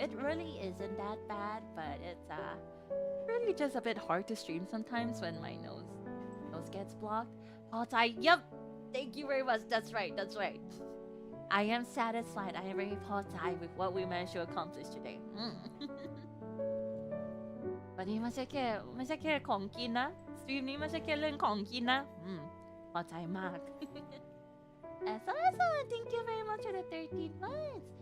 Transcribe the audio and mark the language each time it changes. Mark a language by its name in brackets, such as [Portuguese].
[English] It really isn't that bad, but it's really just a bit hard to stream sometimes when my nose gets blocked. Yep. Thank you very much. That's right. I am satisfied. I am very positive with what we managed to accomplish today. [Thai] วันนี้ไม่ใช่แค่ของกินนะสตรีมนี้ไม่ใช่แค่เรื่องของกินนะพอใจมาก [English] So thank you very much for the 13 months.